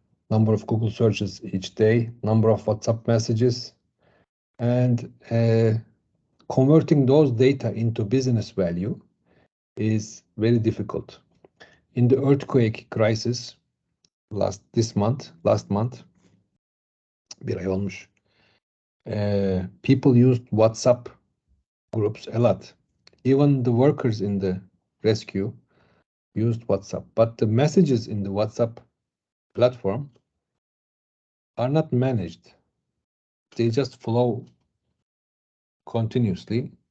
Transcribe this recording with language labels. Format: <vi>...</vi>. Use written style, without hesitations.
<en>Number of Google searches each day, number of WhatsApp messages, and converting those data into business value is very difficult. In the earthquake crisis last month,</en> <tr>bir ay olmuş.</tr> <en>People used WhatsApp groups a lot. Even the workers in the rescue used WhatsApp, but the messages in the WhatsApp platform are not managed. They just flow continuously.</en>